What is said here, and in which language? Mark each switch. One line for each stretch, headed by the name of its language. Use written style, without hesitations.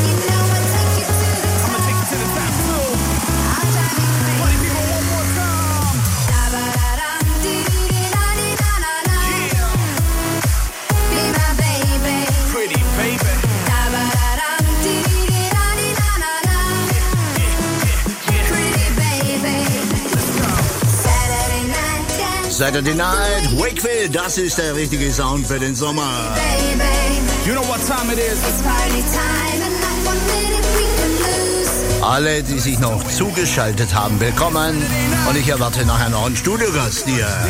English: You know I'll take you to the top. I'ma take you to the top too. I'll drive you crazy. Party people, one more time. Da ba da da, dee dee da dee da da da. Yeah. Be my baby. Pretty baby. Da ba da da, dee dee da dee da da da. Yeah. Pretty baby. Saturday night. Saturday night.
German: Wakefield, das ist der richtige Sound für den Sommer.
English: You know what time it is. It's party time and not one minute we can lose.
German: Alle, die sich noch zugeschaltet haben, willkommen. Und ich erwarte nachher noch einen Studiogast hier.